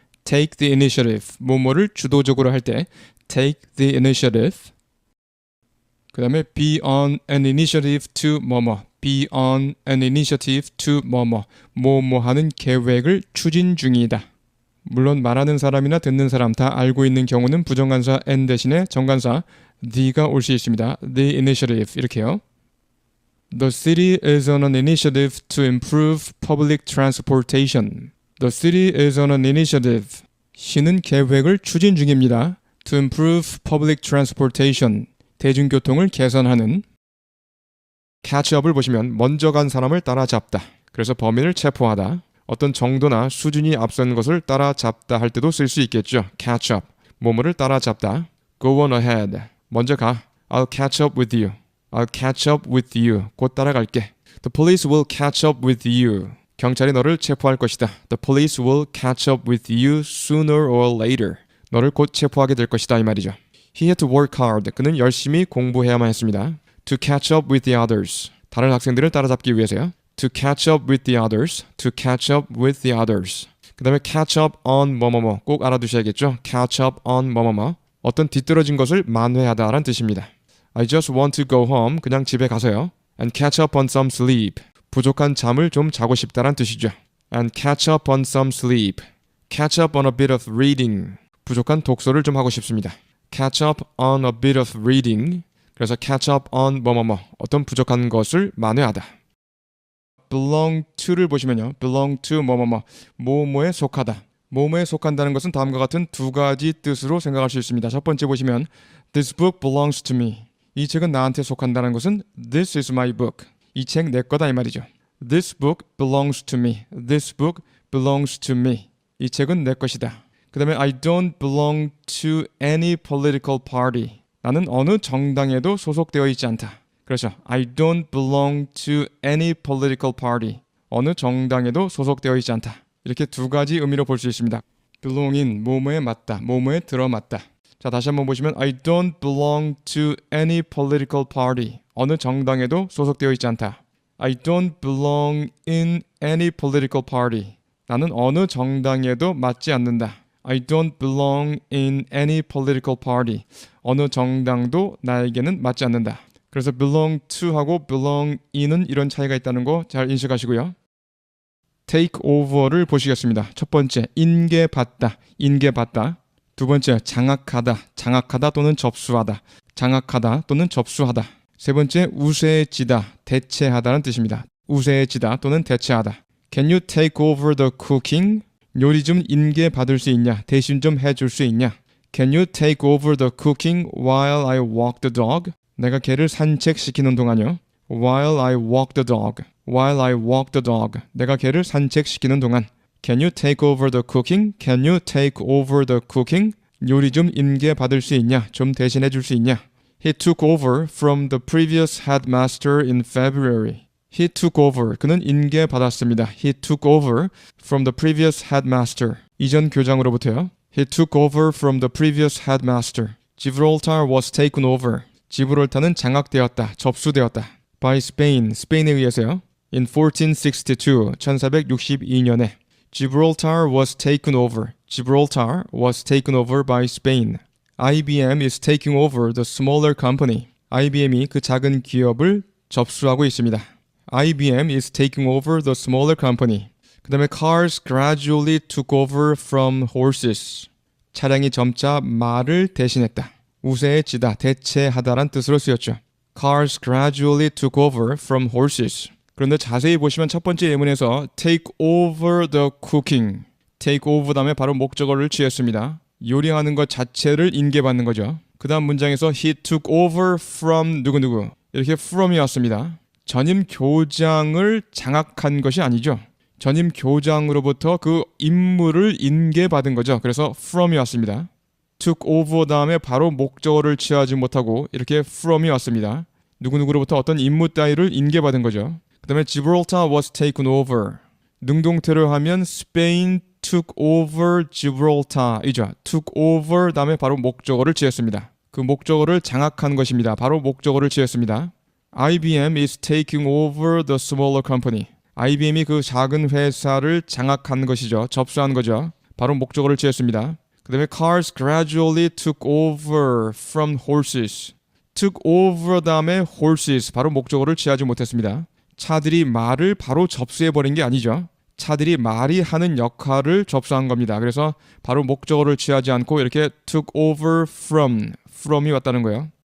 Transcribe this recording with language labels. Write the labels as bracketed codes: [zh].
[en] take the initiative, [ko] 뭐뭐를 주도적으로 할 때 [en] take the initiative. [ko] 그 다음에 [en] be on an initiative to [ko] 뭐뭐, [en] be on an initiative to [ko] 뭐뭐, 뭐뭐 하는 계획을 추진 중이다. 물론 말하는 사람이나 듣는 사람 다 알고 있는 경우는 부정관사 n 대신에 정관사 the가 올 수 있습니다. [en] The initiative [ko] 이렇게요. [en] The city is on an initiative to improve public transportation. The city is on an initiative. [ko] 시는 계획을 추진 중입니다. [en] To improve public transportation. [ko] 대중교통을 개선하는. catch up을 보시면 먼저 간 사람을 따라잡다. 그래서 범인을 체포하다. 어떤 정도나 수준이 앞선 것을 따라잡다 할 때도 쓸 수 있겠죠. [en] catch up. [ko] 뭐뭐를 따라잡다. [en] go on ahead. [ko] 먼저 가. [en] I'll catch up with you. I'll catch up with you. [ko] 곧 따라갈게. [en] The police will catch up with you. [ko] 경찰이 너를 체포할 것이다. [en] The police will catch up with you sooner or later. [ko] 너를 곧 체포하게 될 것이다 이 말이죠. [en] He had to work hard. [ko] 그는 열심히 공부해야만 했습니다. [en] To catch up with the others. [ko] 다른 학생들을 따라잡기 위해서요. [en] To catch up with the others. To catch up with the others. [ko] 그 다음에 catch up on 뭐뭐뭐 꼭 알아두셔야겠죠. catch up on 뭐뭐뭐 어떤 뒤떨어진 것을 만회하다라는 뜻입니다. [en] I just want to go home. [ko] 그냥 집에 가서요. [en] And catch up on some sleep. [ko] 부족한 잠을 좀 자고 싶다란 뜻이죠. [en] And catch up on some sleep. Catch up on a bit of reading. [ko] 부족한 독서를 좀 하고 싶습니다. [en] Catch up on a bit of reading. [ko] 그래서 catch up on 뭐뭐뭐 어떤 부족한 것을 만회하다. belong to를 보시면요. belong to 뭐뭐뭐 뭐뭐에 속하다. 뭐뭐에 속한다는 것은 다음과 같은 두 가지 뜻으로 생각할 수 있습니다. 첫 번째 보시면 [en] This book belongs to me. [ko] 이 책은 나한테 속한다는 것은 [en] This is my book. [ko] 이 책 내 거다 이 말이죠. [en] This book belongs to me. This book belongs to me. [ko] 이 책은 내 것이다. [en] 그 다음에 I don't belong to any political party. [ko] 나는 어느 정당에도 소속되어 있지 않다. 그렇죠. [en] I don't belong to any political party. [ko] 어느 정당에도 소속되어 있지 않다. 이렇게 두 가지 의미로 볼 수 있습니다. belong인, 뭐뭐에 맞다, 뭐뭐에 들어맞다. 자, 다시 한번 보시면 [en] I don't belong to any political party. [ko] 어느 정당에도 소속되어 있지 않다. [en] I don't belong in any political party. [ko] 나는 어느 정당에도 맞지 않는다. [en] I don't belong in any political party. [ko] 어느 정당도 나에게는 맞지 않는다. 그래서 belong to하고 belong in은 이런 차이가 있다는 거 잘 인식하시고요. take over를 보시겠습니다. 첫 번째, 인계받다, 인계받다. 두 번째, 장악하다, 장악하다 또는 접수하다, 장악하다 또는 접수하다. 세 번째, 우세해지다, 대체하다는 뜻입니다. 우세해지다 또는 대체하다. [en] Can you take over the cooking? [ko] 요리 좀 인계받을 수 있냐? 대신 좀 해줄 수 있냐? [en] Can you take over the cooking while I walk the dog? [ko] 내가 개를 산책시키는 동안요. [en] While I walk the dog. While I walk the dog. [ko] 내가 개를 산책시키는 동안. [en] Can you take over the cooking? Can you take over the cooking? [ko] 요리 좀 인계받을 수 있냐? 좀 대신해 줄 수 있냐? [en] He took over from the previous headmaster in February. He took over. [ko] 그는 인계받았습니다. [en] He took over from the previous headmaster. [ko] 이전 교장으로부터요. [en] He took over from the previous headmaster. Gibraltar was taken over. [ko] 지브롤타는 장악되었다, 접수되었다. [en] By Spain, [ko] 스페인에 의해서요. [en] In 1462, [ko] 1462년에 [en] Gibraltar was taken over. Gibraltar was taken over by Spain. IBM is taking over the smaller company. [ko] IBM이 그 작은 기업을 접수하고 있습니다. [en] IBM is taking over the smaller company. [ko] 그 다음에 [en] cars gradually took over from horses. [ko] 차량이 점차 말을 대신했다. 우세해지다, 대체하다란 뜻으로 쓰였죠. [en] Cars gradually took over from horses. [ko] 그런데 자세히 보시면 첫 번째 예문에서 [en] take over the cooking, [ko] take over 다음에 바로 목적어를 취했습니다. 요리하는 것 자체를 인계받는 거죠. 그 다음 문장에서 [en] he took over from [ko] 누구누구 이렇게 from이 왔습니다. 전임 교장을 장악한 것이 아니죠. 전임 교장으로부터 그 임무를 인계받은 거죠. 그래서 from이 왔습니다. took over 다음에 바로 목적어를 취하지 못하고 이렇게 from이 왔습니다. 누구누구로부터 어떤 임무 따위를 인계받은 거죠. 그 다음에 [en] Gibraltar was taken over. [ko] 능동태로 하면 [en] Spain took over Gibraltar이죠. [ko] took over 다음에 바로 목적어를 취했습니다. 그 목적어를 장악한 것입니다. 바로 목적어를 취했습니다. [en] IBM is taking over the smaller company. [ko] IBM이 그 작은 회사를 장악한 것이죠. 접수한 거죠. 바로 목적어를 취했습니다. 그 다음에 [en] cars gradually took over from horses. [ko] took over 다음에 horses 바로 목적어를 취하지 못했습니다. 차들이 말을 바로 접수해버린 게 아니죠. 차들이 말이 하는 역할을 접수한 겁니다. 그래서 바로 목적어를 취하지 않고 이렇게 took over from이 왔다는 거예요.